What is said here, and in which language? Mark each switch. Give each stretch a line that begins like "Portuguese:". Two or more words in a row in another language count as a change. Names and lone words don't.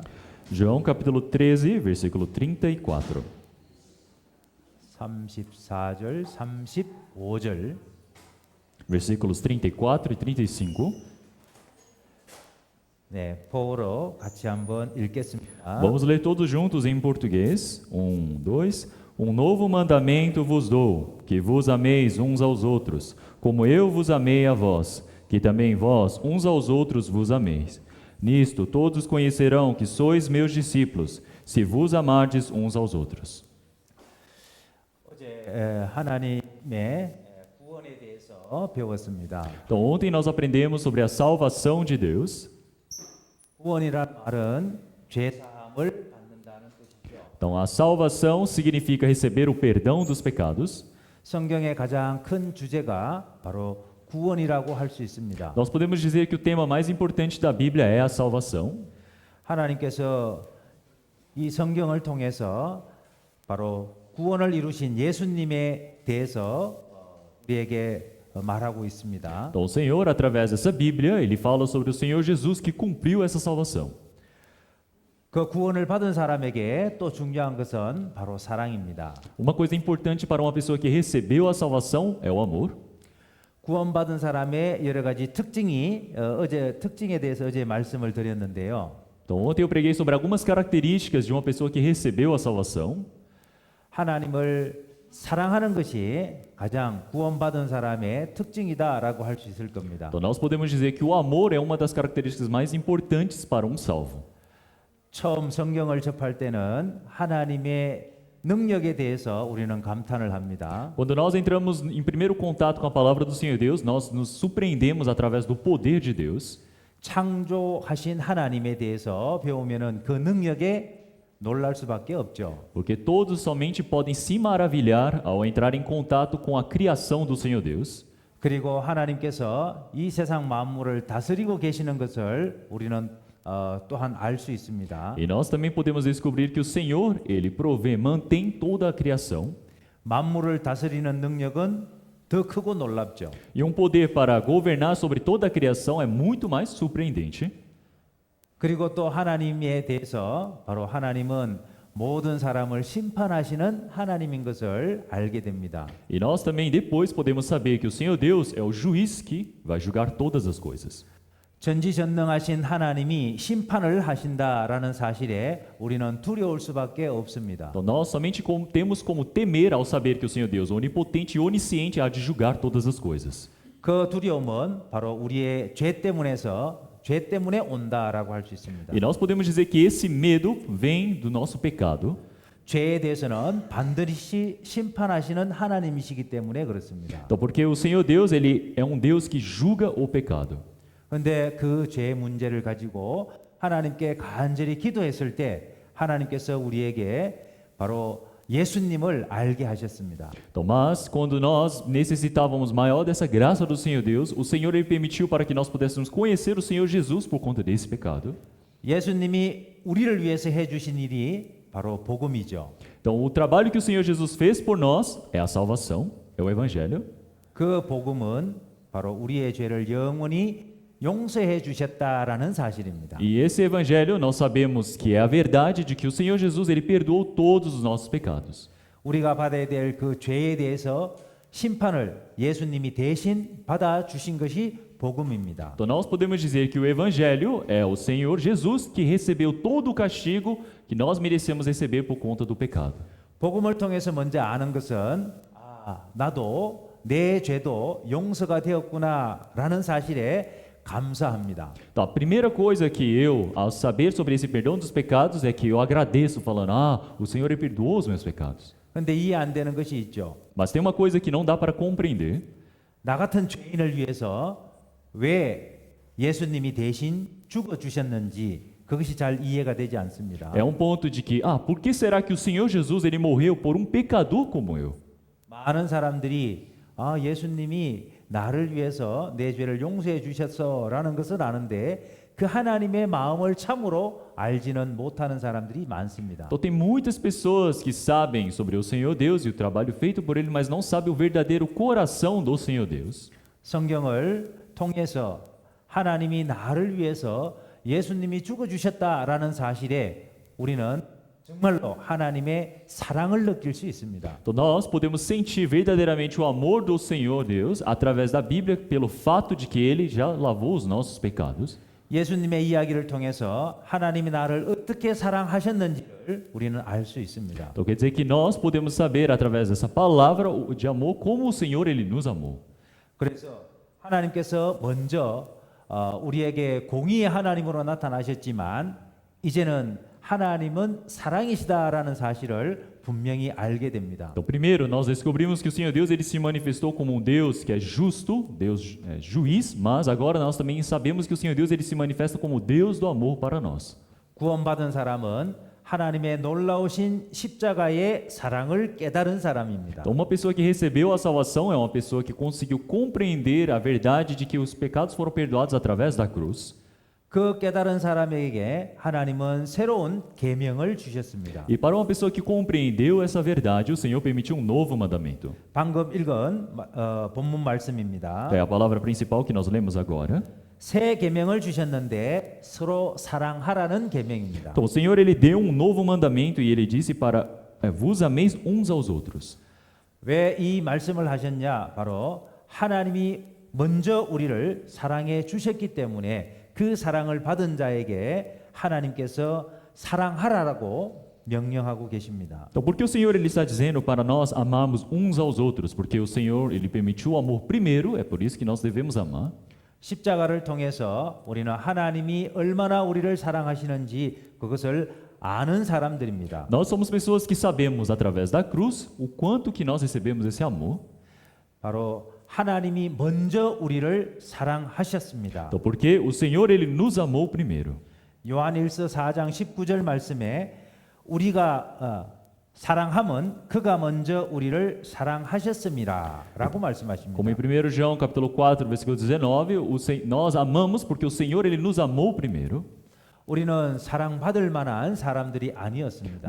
Portuguese: João, capítulo 13, versículo 34.
Korean: 34절, 35절.
Portuguese: Versículos 34 e 35.
Korean: 네, 보러 같이 한번 읽겠습니다.
Portuguese: Vamos ler todos juntos em português. 1, 2. Um novo mandamento vos dou, que vos ameis uns aos outros, como eu vos amei a vós, que também vós uns aos outros vos ameis. Nisto todos conhecerão que sois meus discípulos, se vos amardes uns aos outros.
Korean: 어제 하나님의 구원에 대해서 배웠습니다.
Portuguese: Então, ontem nós aprendemos sobre a salvação de Deus.
Korean: 구원이란 말은 죄 사함을 받는다는 뜻이죠.
Portuguese: Então, a salvação significa receber o perdão dos pecados.
Korean: 성경의 가장 큰 주제가 바로 구원이라고 할 수 있습니다.
Portuguese: Nós podemos dizer que o tema mais importante da Bíblia é a salvação.
Korean: 하나님께서 이 성경을 통해서 바로 구원을 이루신 예수님에 대해서 우리에게 말하고 있습니다.
Portuguese: Então, o Senhor, através dessa Bíblia, ele fala sobre o Senhor Jesus que cumpriu essa salvação.
Korean: 그 구원을 받은 사람에게 또 중요한 것은 바로 사랑입니다.
Portuguese: Uma coisa importante para uma pessoa que recebeu a salvação é o amor.
Korean: 구원받은 사람의 여러 가지 특징에 대해서 어제 말씀을 드렸는데요.
Portuguese: Então, ontem eu preguei sobre algumas características de uma pessoa que recebeu a salvação.
Korean: 하나님을 사랑하는 것이 가장 구원받은 사람의 특징이다라고 할 수 있을 겁니다.
Portuguese: Então, nós podemos dizer que o amor é uma das características mais importantes para um salvo.
Korean: 처음 성경을 접할 때는 하나님의 능력에 대해서 우리는 감탄을 합니다.
Portuguese: Quando nós entramos em primeiro contato com a palavra do Senhor Deus, nós nos surpreendemos através do poder de Deus.
Korean: 창조하신 하나님에 대해서 배우면은 그 능력에 놀랄 수밖에 없죠.
Portuguese: Porque todos somente podem se maravilhar ao entrar em contato com a criação do Senhor Deus.
Korean: 그리고 하나님께서 이 세상 만물을 다스리고 계시는 것을 우리는 또한 알 수 있습니다.
Portuguese: E nós também podemos descobrir que o Senhor, ele provê, mantém toda a criação.
Korean: 만물을 다스리는 능력은 더 크고 놀랍죠.
Portuguese: E um poder para governar sobre toda a criação é muito mais surpreendente.
Korean: 그리고 또 하나님에 대해서 바로 하나님은 모든 사람을 심판하시는 하나님인 것을 알게 됩니다.
Portuguese: E nós também depois podemos saber que o Senhor Deus é o juiz que vai julgar todas as coisas.
Korean: 전지전능하신 하나님이 심판을 하신다라는 사실에 우리는 두려울 수밖에 없습니다.
Portuguese: Então nós somente temos como temer ao saber que o Senhor Deus, onipotente e onisciente, há de julgar todas as coisas.
Korean: 그 두려움은 바로 우리의 죄 때문에 온다라고 할 수 있습니다.
Portuguese: E nós podemos dizer que esse medo vem do nosso pecado.
Korean: 죄에 대해서는 반드시 심판하시는 하나님이시기 때문에 그렇습니다.
Portuguese: Então, porque o Senhor Deus, ele é um Deus que julga o pecado.
Korean: 그런데 그 죄의 문제를 가지고 하나님께 간절히 기도했을 때 하나님께서 우리에게 바로 예수님을 알게 하셨습니다.
Portuguese: Então, mas quando nós necessitávamos maior dessa graça do Senhor Deus, o Senhor ele permitiu para que nós pudéssemos conhecer o Senhor Jesus por conta desse pecado.
Korean: 예수님이 우리를 위해서 해주신 일이 바로 복음이죠.
Portuguese: Então, o trabalho que o Senhor Jesus fez por nós é a salvação, é o evangelho.
Korean: 그 복음은 바로 우리의 죄를 영원히 용서해 주셨다라는 사실입니다.
Portuguese: E esse evangelho nós sabemos que é a verdade de que o Senhor Jesus ele perdoou todos os nossos pecados.
Korean: 우리가 받아야 될 그 죄에 대해서 심판을 예수님이 대신 받아 주신 것이 복음입니다.
Portuguese: Então nós podemos dizer que o evangelho é o Senhor Jesus que recebeu todo o castigo que nós merecemos receber por conta do pecado.
Korean: 복음을 통해서 먼저 아는 것은 나도 내 죄도 용서가 되었구나라는 사실에 감사합니다.
Portuguese: Então, a primeira coisa que eu, ao saber sobre esse perdão dos pecados, é que eu agradeço falando: o Senhor ele perdoou os meus pecados.
Korean: 그런데 이해 안 되는 것이 있죠.
Portuguese: Mas tem uma coisa que não dá para compreender.
Korean: 나 같은 죄인을 위해서 왜 예수님이 대신 죽어 주셨는지 그것이 잘 이해가 되지 않습니다.
Portuguese: É um ponto de que, por que será que o Senhor Jesus ele morreu por um pecador como eu?
Korean: 많은 사람들이 예수님이 나를 위해서 내 죄를 용서해 주셨어라는 것을 아는데 그 하나님의 마음을 참으로 알지는 못하는 사람들이 많습니다.
Portuguese: Então tem muitas pessoas que sabem sobre o Senhor Deus e o trabalho feito por ele, mas não sabem o verdadeiro coração do Senhor Deus.
Korean: 성경을 통해서 하나님이 나를 위해서 예수님이 죽어 주셨다라는 사실에 우리는 정말로 하나님의 사랑을 느낄 수 있습니다.
Portuguese: Então nós podemos sentir verdadeiramente o amor do Senhor Deus através da Bíblia pelo fato de que ele já lavou os nossos pecados.
Korean: 예수님의 이야기를 통해서 하나님이 나를 어떻게 사랑하셨는지를 우리는 알 수 있습니다.
Portuguese: Então quer dizer que nós podemos saber através dessa palavra de amor como o Senhor ele nos amou.
Korean: 그래서 하나님께서 먼저 우리에게 공의의 하나님으로 나타나셨지만 이제는 하나님은 사랑이시다라는 사실을 분명히 알게 됩니다.
Portuguese: Então primeiro nós descobrimos que o Senhor Deus ele se manifestou como um Deus que é justo, Deus juiz, mas agora nós também sabemos que o Senhor Deus ele se manifesta como Deus do amor para nós.
Korean: 구원받은 사람은 하나님의 놀라우신 십자가의 사랑을 깨달은 사람입니다.
Portuguese: Então uma pessoa que recebeu a salvação é uma pessoa que conseguiu compreender a verdade de que os pecados foram perdoados através da cruz.
Korean: 그 깨달은 사람에게 하나님은 새로운 계명을 주셨습니다.
Portuguese: E para uma pessoa que compreendeu essa verdade, o Senhor permitiu um novo mandamento.
Korean: 방금 읽은 본문 말씀입니다.
Portuguese: É a palavra principal que nós lemos agora.
Korean: 새 계명을 주셨는데 서로 사랑하라는 계명입니다.
Portuguese: Então o Senhor ele deu um novo mandamento e ele disse para vos ameis uns aos outros.
Korean: 왜 이 말씀을 하셨냐? 바로 하나님이 먼저 우리를 사랑해 주셨기 때문에 그 사랑을 받은 자에게 하나님께서 사랑하라고 명령하고 계십니다.
Portuguese: Então, por que o Senhor ele está dizendo para nós amarmos uns aos outros? Porque o Senhor ele permitiu o amor primeiro, é por isso que nós devemos amar.
Korean: 십자가를 통해서 우리는 하나님이 얼마나 우리를 사랑하시는지 그것을 아는 사람들입니다.
Portuguese: Nós somos pessoas que sabemos através da cruz o quanto que nós recebemos esse amor.
Korean: 바로 하나님이 먼저 우리를 사랑하셨습니다.
Portuguese: Então, porque o Senhor ele nos amou primeiro.
Korean: 요한일서 4장 19절 말씀에 우리가 사랑함은 그가 먼저 우리를 사랑하셨습니다라고 말씀하십니다.
Portuguese: Como em 1 João capítulo 4, versículo 19, nós amamos porque o Senhor ele nos amou primeiro.
Korean: 우리는 사랑받을 만한 사람들이 아니었습니다.